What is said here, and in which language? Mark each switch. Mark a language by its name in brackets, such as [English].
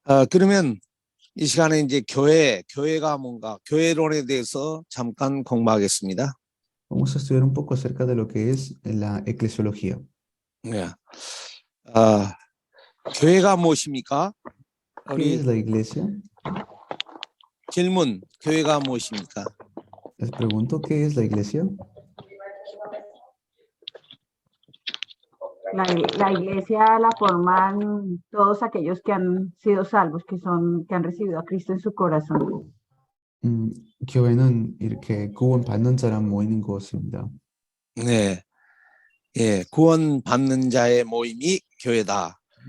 [Korean] 그러면 이 시간에 이제 교회가 뭔가, 교회론에 대해서 잠깐 공부하겠습니다. [Spanish] Vamos a estudiar un poco acerca de lo que es la eclesiología. [Korean] 네. 교회가 무엇입니까? [Spanish] ¿Qué [Korean] 우리 [Spanish] es la iglesia? [Korean] 질문, 교회가 무엇입니까? [Spanish] Les pregunto, ¿qué es la iglesia? La iglesia la forman todos aquellos que han sido salvos, que han recibido a Cristo en su corazón. [Korean] 교회는 이렇게 구원받는 사람 모이는 곳입니다. 네. 예, 구원받는 자의 모임이 교회다.